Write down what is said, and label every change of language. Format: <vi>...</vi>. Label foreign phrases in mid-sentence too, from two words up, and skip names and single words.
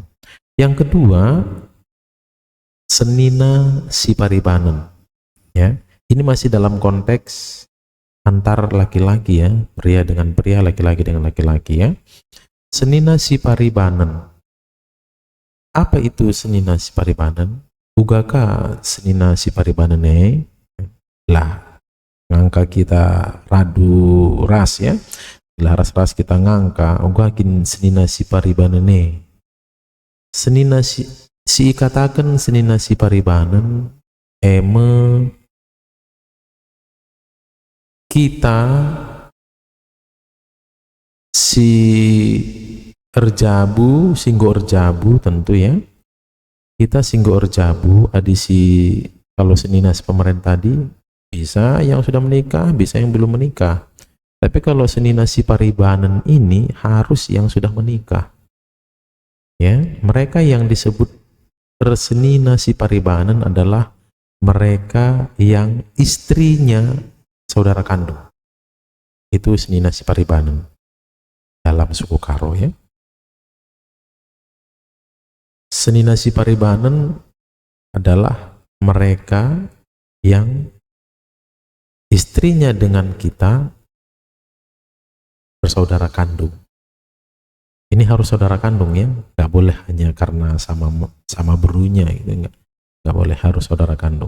<id>Yang kedua, senina siparibanen. Ya, ini masih dalam konteks antar laki-laki ya, pria dengan pria, laki-laki dengan laki-laki ya. Senina siparibanen. Apa itu senina siparibanen?</id> <btx>Ugaka senina siparibanene lah, ngangka kita radu ras ya, lah ras-ras kita ngangka ugakin senina siparibanene. Senina si katakan senina siparibanen eme kita si erjabu, singgo erjabu tentu ya. Kita singgo erjabu adisi,</btx> <id>kalau senina sepemeren tadi bisa yang sudah menikah, bisa yang belum menikah. Tapi kalau senina siparibanen ini harus yang sudah menikah. Ya, mereka yang disebut senina siparibanen adalah mereka yang istrinya saudara kandung. Itu senina siparibanen dalam suku Karo ya. Senina siparibanen adalah mereka yang istrinya dengan kita bersaudara kandung. Ini harus saudara kandung ya, nggak boleh hanya karena sama berunya gitu, nggak boleh, harus saudara kandung.</id>